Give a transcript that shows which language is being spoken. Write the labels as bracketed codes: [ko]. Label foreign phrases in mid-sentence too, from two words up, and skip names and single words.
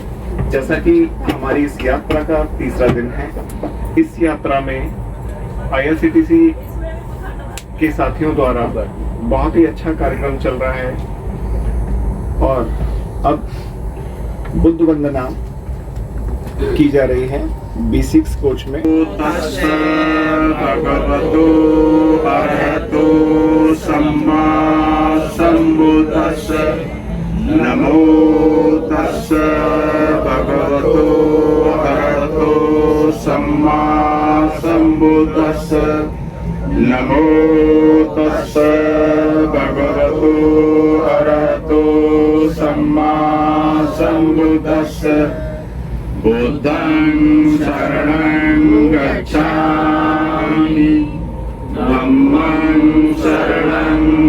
[hi] जैसा कि हमारी इस यात्रा का तीसरा दिन है, इस यात्रा में IRCTC के साथियों द्वारा बहुत ही अच्छा कार्यक्रम चल रहा है और अब बुद्ध वंदना की जा रही है B6 कोच में। [pi] भगवतो अरहतो सम्मा सम्बुद्धस्स नमो तस्स भगवतो अरहतो सम्मा सम्बुद्धस्स नमो तस्स भगवतो अरहतो सम्मा सम्बुद्धस्स बुद्धं शरणं गच्छामि धम्मं शरणं